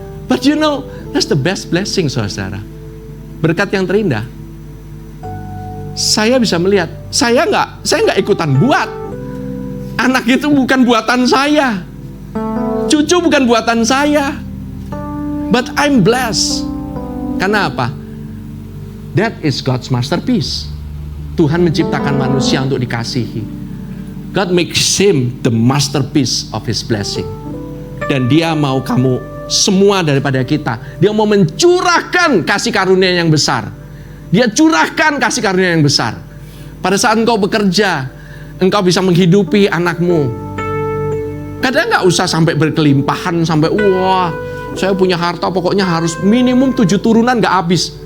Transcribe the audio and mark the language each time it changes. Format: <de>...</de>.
<en>But you know, that's the best blessing, saudara.</en> <id>Berkat yang terindah. Saya bisa melihat, saya nggak ikutan buat. Anak itu bukan buatan saya. Cucu bukan buatan saya.</id> <en>But I'm blessed.</en> <id>Karena apa?</id> <en>That is God's masterpiece.</en> <id>Tuhan menciptakan manusia untuk dikasihi.</id> <en>God makes him the masterpiece of his blessing.</en> <id>Dan dia mau kamu semua daripada kita. Dia mau mencurahkan kasih karunia yang besar. Dia curahkan kasih karunia yang besar. Pada saat engkau bekerja, engkau bisa menghidupi anakmu. Kadang gak usah sampai berkelimpahan, sampai wah, saya punya harta pokoknya harus minimum 7 turunan gak habis.</id>